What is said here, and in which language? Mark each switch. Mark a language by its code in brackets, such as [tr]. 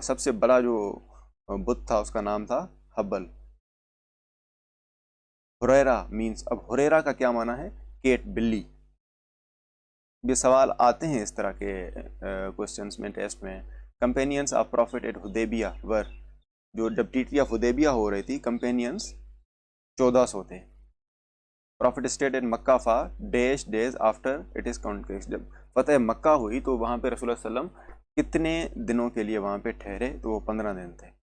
[ur] سب سے بڑا جو بت تھا اس کا نام تھا حبل. ہریرا مینس. اب ہریرا کا کیا معنی ہے؟ کیٹ، بلی. یہ سوال آتے ہیں اس طرح کے کوشچنس میں، ٹیسٹ میں. [en] Companions of prophet at Hudaybiyyah war. [ur] جو جب ٹریٹی آف حدیبیہ ہو رہی تھی کمپینینس 1400 تھے. [en] Prophet stayed in Mecca for dash days after it is conquest. [ur] جب فتح مکہ ہوئی تو وہاں پہ رسول اللہ صلی اللہ علیہ وسلم کتنے دنوں کے لیے وہاں پہ ٹھہرے؟ تو وہ 15 دن تھے.